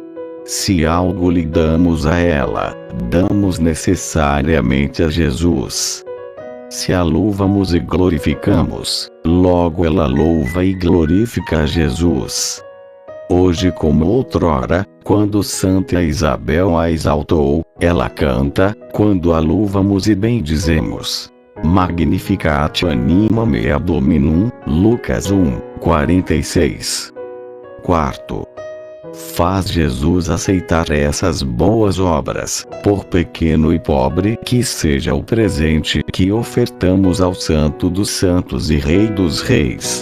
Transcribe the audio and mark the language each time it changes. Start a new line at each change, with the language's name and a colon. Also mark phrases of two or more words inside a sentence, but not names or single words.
Portuguese: Se algo lhe damos a ela, damos necessariamente a Jesus. Se a louvamos e glorificamos, logo ela louva e glorifica a Jesus. Hoje como outrora, quando Santa Isabel a exaltou, ela canta, quando a louvamos e bendizemos.
Latin: Magnificat anima mea Dominum,
Portuguese: Lucas 1:46. Quarto, faz Jesus aceitar essas boas obras, por pequeno e pobre que seja o presente que ofertamos ao Santo dos Santos e Rei dos Reis.